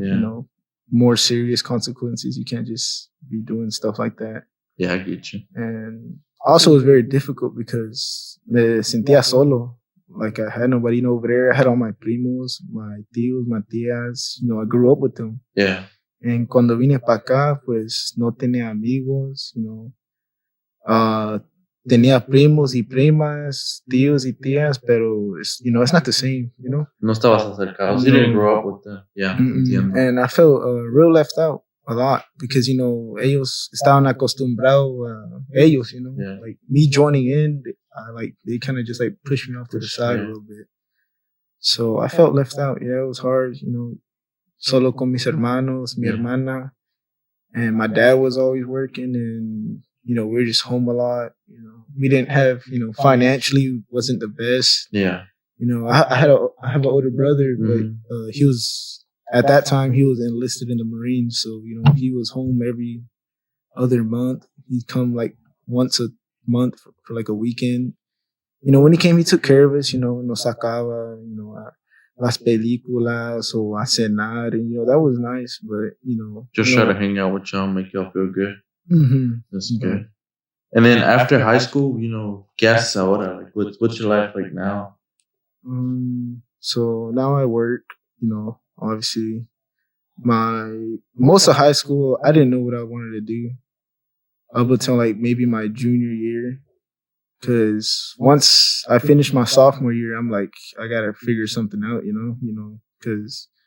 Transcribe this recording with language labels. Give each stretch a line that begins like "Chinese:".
English: Yeah. More serious consequences. You can't just be doing stuff like that. Yeah, I get you. And also it was very difficult because
Spanish: me sentía solo.
English: Like I had nobody over there. I had all my primos, my tíos, my tías. I grew up with them. Yeah.
Spanish: And cuando vine para acá, pues no tenía amigos, tenía primos y primas, tíos y tías, pero
English: it's not the same,
Spanish: No estabas acercado.
English: You didn't grow up with them.
Spanish: Yeah, entiendo.
English: And I felt real left out a lot because,
Spanish: ellos estaban acostumbrados a ellos,
English: Yeah. like me joining in, they kind of just like pushed me off to the side a little bit. So I felt left out. Yeah, it was hard,
Spanish: solo con mis hermanos, mi hermana,
English: and my dad was always working, and we were just home a lot. We didn't have, financially wasn't the best. Yeah. I have an older brother, but he was at that time he was enlisted in the Marines, so he was home every other month. He'd come like once a month for like a weekend. When he came, he took care of us.
Spanish: Nos sacaba, a las películas o a cenar,
English: and that was nice. But just try to hang out with y'all, make y'all feel good. Mm-hmm. That's good. And then after high school,
Spanish: ¿qué haces ahora?
English: Like, what's your life like now? So now I work. Obviously, most of high school, I didn't know what I wanted to do up until like maybe my junior year. Because once I finished my sophomore year, I'm like, I gotta figure something out, because